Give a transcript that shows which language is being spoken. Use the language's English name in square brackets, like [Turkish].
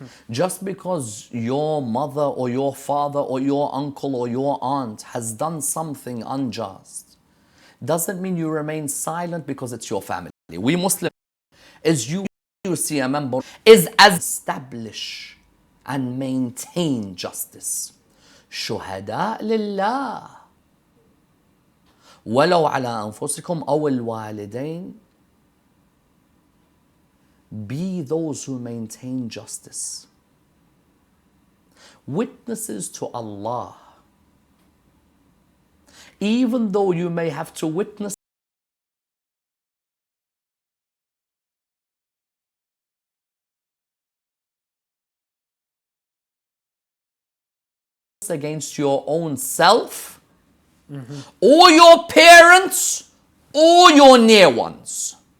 [English] Just because your mother or your father or your uncle or your aunt has done something unjust doesn't mean you remain silent because it's your family. We Muslims, as you see a member, is as establish and maintain justice. [Arabic] شهداء لله ولو على أنفسكم أو الوالدين. [English] Be those who maintain justice. Witnesses to Allah. Even though you may have to witness against your own self, or your parents, or your near ones.